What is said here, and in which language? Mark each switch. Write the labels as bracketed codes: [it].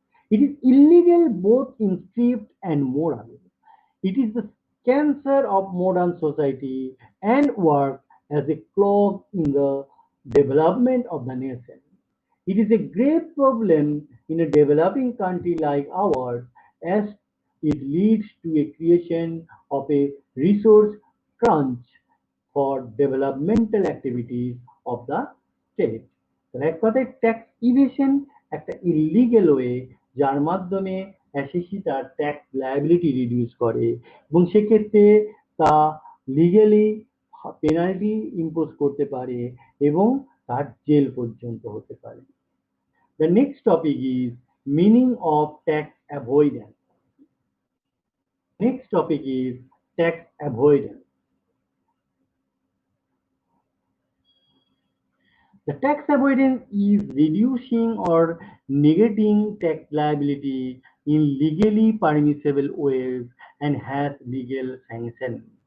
[en] It is illegal both in script and moral. It is the cancer of modern society and works as a clog in the development of the nation. It is a grave problem in a developing country like ours as it leads to a creation of a resource crunch for developmental activities of the state. [bn] তাহলে এক কথায় tax evasion একটা illegal way যার মাধ্যমে অ্যাসেসি তার tax liability reduce করে এবং সেক্ষেত্রে তা লিগেলি পেনাল্টি ইম্পোজ করতে পারে এবং তার জেল পর্যন্ত হতে পারে। [en] The next topic is meaning of tax avoidance. Next topic is tax avoidance. The tax avoidance is reducing or negating tax liability in legally permissible ways and has legal sanction.